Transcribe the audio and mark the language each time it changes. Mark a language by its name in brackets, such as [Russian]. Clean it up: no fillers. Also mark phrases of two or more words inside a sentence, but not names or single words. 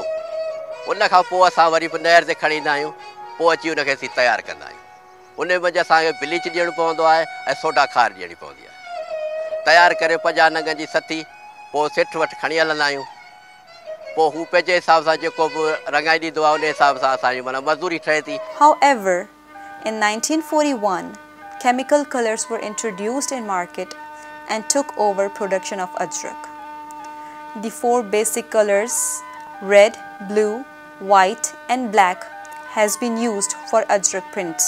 [Sindhi] उन खां पोइ असां वरी बि नहर ते खणी ईंदा आहियूं, पोइ अची हुनखे असीं तयारु कंदा आहियूं। उन मंझि असांखे ब्लीच ॾियणो पवंदो आहे ऐं सोडा खार ॾियणी पवंदी आहे। तयारु करे 50 नंगनि जी सथी पोइ सेठ वटि खणी हलंदा आहियूं। पोइ हू पंहिंजे हिसाब सां जेको बि रंगाई ॾींदो आहे, उन हिसाब सां असांजी माना मज़दूरी ठहे थी। [English] However, in 1941, chemical colors were introduced in market and took over production of ajrak. The 4 basic colors, red, blue, white and black, has been used for ajrak prints.